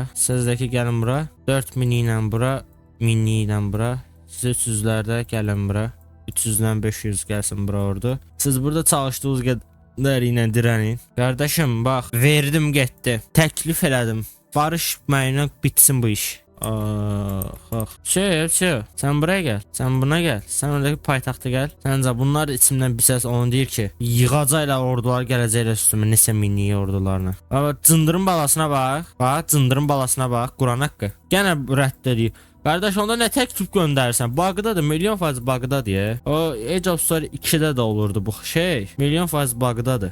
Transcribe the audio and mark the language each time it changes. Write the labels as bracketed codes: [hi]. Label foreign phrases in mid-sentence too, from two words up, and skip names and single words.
[az] Sizdəki gəlin bura. 4000 ilə bura. 1000 ilə bura. Siz 300'lərdə gəlin bura. 300'dən 500 gəlsin bura ordu. Siz burada çalışdığınız qədər ilə dirənin. Qardaşım bax, verdim getdi. Təklif elədim. Barış mənimlə bitsin bu iş. [tr] Şey, sen buraya gel, sen buna gel, sen öndeki paytaxta gel. [az] Səncə bunlar içimdən bir səs onu deyir ki, yığacaqlar ordular gələcəklər üstümə, nesə mini ordularına. Cındırın balasına bax, cındırın balasına bax, Quran haqqı. Gənə rədd edir. Qardaş, onda nə təklif göndərirsən? Bug'dadır, milyon faiz bug'dadır ya. O Age of Story 2'də də olurdu bu şey. Milyon faiz bug'dadır.